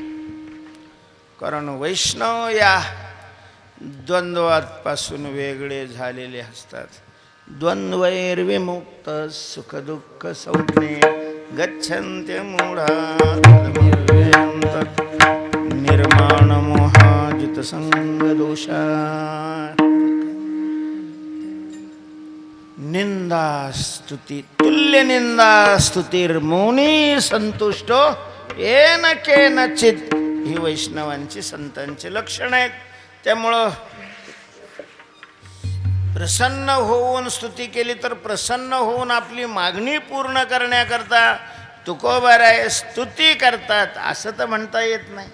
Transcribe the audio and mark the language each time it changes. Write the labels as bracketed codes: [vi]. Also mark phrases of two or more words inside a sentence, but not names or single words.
[mr] कारण वैष्णव या द्वंद्वापासून वेगळे झालेले असतात. [sa] द्वंद्वैर्विमुक्त सुख दुःख संज्ञे गच्छन्ते मूढा निर्माण मोहाजित संग दोषा. निंदा स्तुती तुल्य निंदा स्तुतिर्मौनी संतुष्टो येन केनचित. [mr] ही वैष्णवांची संतांची लक्षण आहेत. त्यामुळं प्रसन्न होऊन स्तुती केली तर प्रसन्न होऊन आपली मागणी पूर्ण करण्याकरता तुकोबाराय स्तुती करतात असं तर म्हणता येत नाही.